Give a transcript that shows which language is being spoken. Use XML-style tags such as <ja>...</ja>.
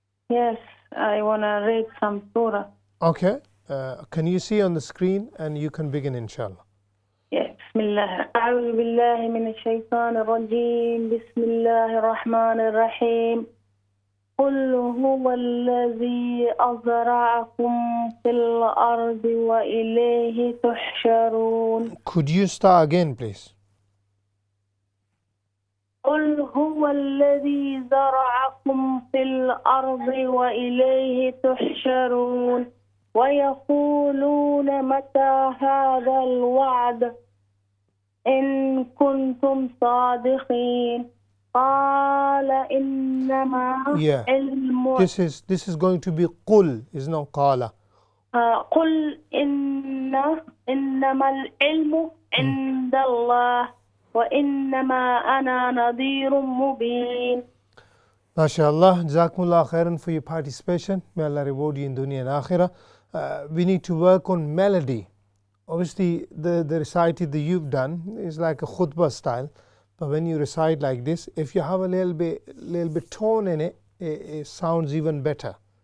<en>Yes, I want to read some surah. Okay. Can you see on the screen and you can begin inshallah.</en> <ar>Yes. بسم الله. أعوذ بالله من الشيطان الرجيم. بسم الله الرحمن الرحيم. قل هو الذي أزرعكم في الأرض وإليه تحشرون.</ar> <en>Could you start again please?</en> <ar>قل هو الذي زرعكم في الأرض وإليه تحشرون ويقولون متى هذا الوعد إن كنتم صادقين قال إنما علم.</ar> <en>This is going to be قل, is not قال.</en> <ar>قل إنما العلم عند الله وَإِنَّمَا أَنَا نَذِيرٌ مُبِينٌ.</ar> <en>MashaAllah, Jazakumullah khairan for your participation. May Allah reward you in dunya and akhirah. We need to work on melody. Obviously, the recital that you've done is like a khutbah style. But when you recite like this, if you have a little bit tone in it, it sounds even better.</en>